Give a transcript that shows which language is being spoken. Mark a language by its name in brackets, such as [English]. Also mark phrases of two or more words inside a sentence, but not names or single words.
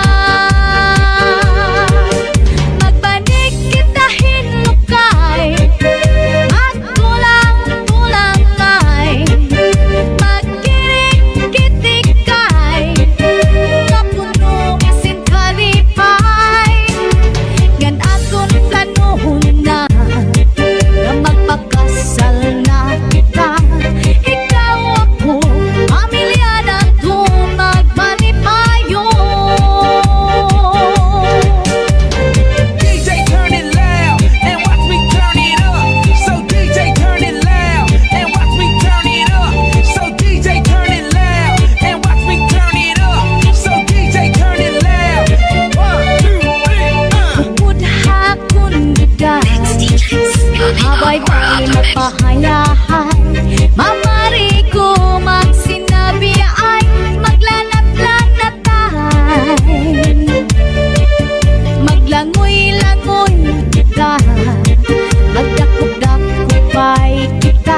[Waray] Magbanig kita hinukay, magtulang-tulangay. Magkirik-kitikay, kapuno sin kalipay. Gan aton planohon na, na magpakasal na kita. Ikaw ako, pamilya na to magmalipayo. [English] DJ turn it loud and watch me turn it up. So DJ turn it loud and watch me turn it up. So DJ turn it loud and watch me turn it up. So DJ turn it loud. 1, 2, 3, [Waray] Mudha kun biday, habay-bay magpahayahay. Mamari ko magsinabi ay maglanat-lanatay. Maglangoy-langoy kita, magdakop-dakopay kita.